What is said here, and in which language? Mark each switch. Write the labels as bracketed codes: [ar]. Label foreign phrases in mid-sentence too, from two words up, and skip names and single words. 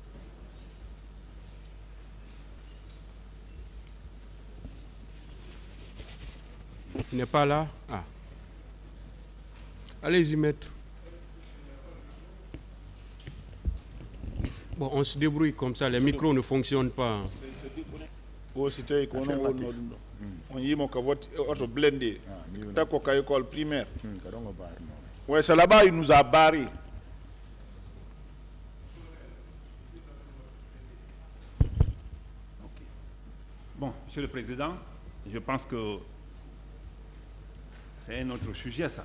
[fr] Il n'est pas là? Ah. Allez-y, maître. Bon, on se débrouille comme ça, les micros ne fonctionnent pas. [ff] O si tawi ko noon wonno ɗum ɗo on yimo ko oto blende takko ka [fr] école primaire ouais c'est là-bas il nous a barré. Bon, Monsieur le Président, je pense que c'est un autre sujet, ça.